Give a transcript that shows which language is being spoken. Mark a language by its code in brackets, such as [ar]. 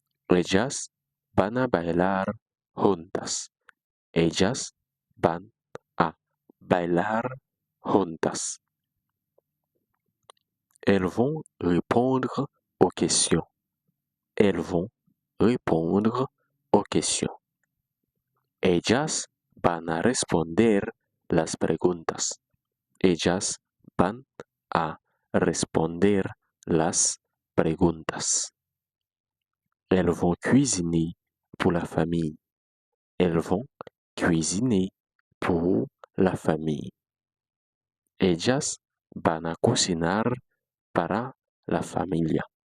[es] Ellas van a bailar juntas. Ellas van a bailar juntas. [fr] Elles vont répondre aux questions. Elles vont répondre aux questions. [es] Ellas van a responder las preguntas. Ellas van a responder las preguntas. [fr] Elles vont cuisiner pour la famille. Elles vont cuisiner pour la famille. [es] Ellas van a cocinar para la familia.